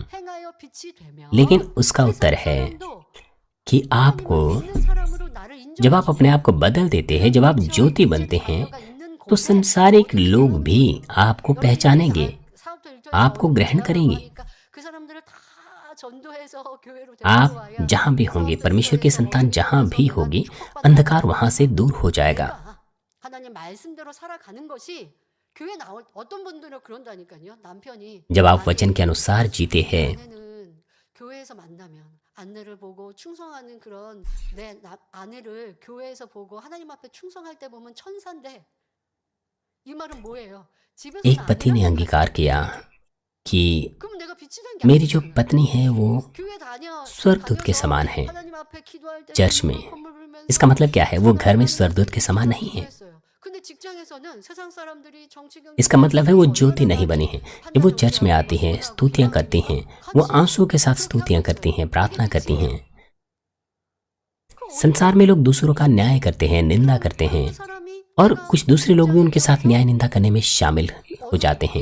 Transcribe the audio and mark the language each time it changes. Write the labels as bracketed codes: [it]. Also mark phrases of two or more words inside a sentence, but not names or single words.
[hi] लेकिन उसका उत्तर है कि आपको, जब आप अपने आप को बदल देते हैं, जब आप ज्योति बनते हैं, तो संसारिक लोग भी आपको पहचानेंगे, आपको ग्रहण करेंगे। आप जहां भी होंगे, परमेश्वर की संतान जहां भी होगी, अंधकार वहां से दूर हो जाएगा। [ko] 하나님 말씀대로 살아가는 것이 교회 나올 어떤 분들은 그런다니까요. 남편이 [hi] जब आप वचन के अनुसार जीते हैं, [ko] 아내는 교회에서 만나면 아내를 보고 충성하는 그런 아내를 교회에서 보고 하나님 앞에 충성할 때 보면 천사인데 이 말은 뭐예요? 집에서 [hi] एक पति ने अंगीकार किया कि [ko] 그럼 내가 빛이 된 게 [hi] मेरी जो [ko] 아니지. [hi] पत्नी है वो [ko] 교회 다녀 [hi] स्वर्गदूत के समान है। [ko] 하나님 앞에 기도할 때 [hi] चर्च में [ko] 콧물 흘리면서 [hi] इसका मतलब क्या है? वो घर में स्वर्गदूत के समान नहीं है। [ko] 근데 직장에서는 세상 사람들이 정치 경제 [hi] इसका मतलब है वो ज्योति नहीं बनी है। जब वो चर्च में आती हैं, स्तुतियां करती हैं, वो आंसू के साथ स्तुतियां करती हैं, प्रार्थना करती हैं। संसार में लोग दूसरों का न्याय करते हैं, निंदा करते हैं, और कुछ दूसरे लोग भी उनके साथ न्याय निंदा करने में शामिल हो जाते हैं।